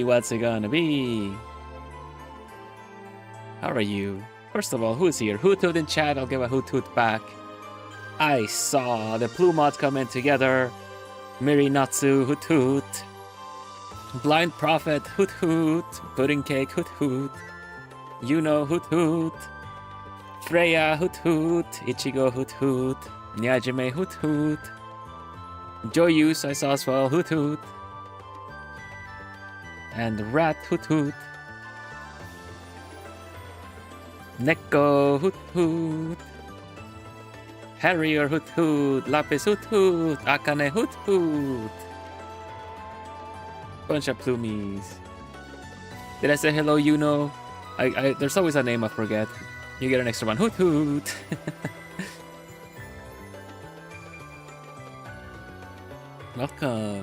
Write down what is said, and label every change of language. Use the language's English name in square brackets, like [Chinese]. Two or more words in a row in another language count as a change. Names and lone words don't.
[English] What's it gonna be? How are you? First of all, who's here? Hoot hoot in chat, I'll give a hoot hoot back. I saw the Plumots come in together. Miri Natsu, hoot hoot. Blind Prophet, hoot hoot. Pudding Cake, hoot hoot. Yuno, hoot hoot. Freya, hoot hoot. Ichigo, hoot hoot. Nyajime, hoot hoot. Joyus, I saw as well, hoot hoot. And Rat, hoot hoot. Neko, hoot hoot. Harrier, hoot hoot. Lapis, hoot hoot. Akane, hoot hoot. Bunch of plumies. Did I say hello, Yuno? There's always a name I forget. You get an extra one. Hoot hoot. Welcome.